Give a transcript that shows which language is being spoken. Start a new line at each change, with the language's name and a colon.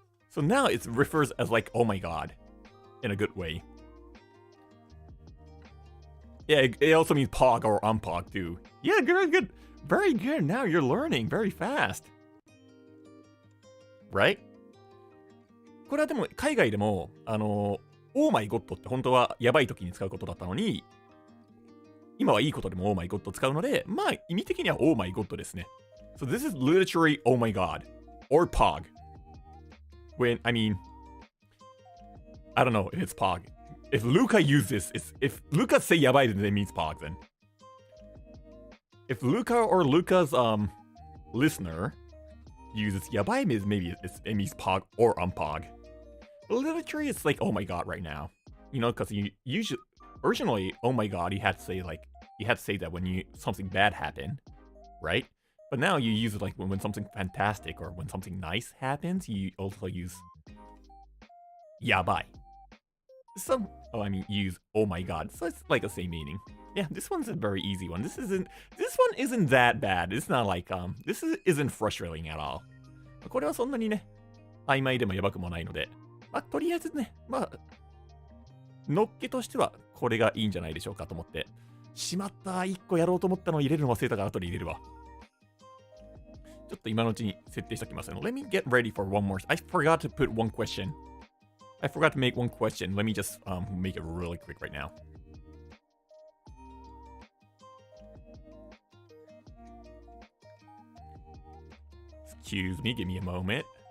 English: So now it refers as like, oh my god, in a good way. Yeah, it also means pog or unpog too. Yeah, good, good. Very good. Now you're learning very fast. Right?
Japanese: これはでも海外でも
English: Oh my god
Japanese: って本当はやばい時に使うことだったのに、今はいいことでも Oh my god 使うので、まあ意味的には Oh my god ですね。
English: So this is literally Oh my god or pog. When I mean, I don't know if it's pog. If Luca uses this, if Luca say やばい, then it means pog then. If Luca or Luca's listener uses やばい, maybe it means pog or unpog. But literally it's like oh my god right now. You know, because you usually originally oh my god you had to say that when something bad happened, right? But now you use it like when something fantastic or when something nice happens, you also use やばい. Use oh my god. So it's like the same meaning. Yeah, this one's a very easy one. This one isn't that bad. It's not like this isn't frustrating at all.
Japanese: これはそんなにね、曖昧でもやばくもないので、まあとりあえずね、まあのっけとしてはこれがいいんじゃないでしょうかと思って。しまった、1個やろうと思ったのを入れるの忘れたから後で入れるわ。ちょっと今のうちに設定しておきますね。
English: Let me get ready for one more. I forgot to put one question. I forgot to make one question. Let me just make it really quick right now. Excuse me, give me a moment.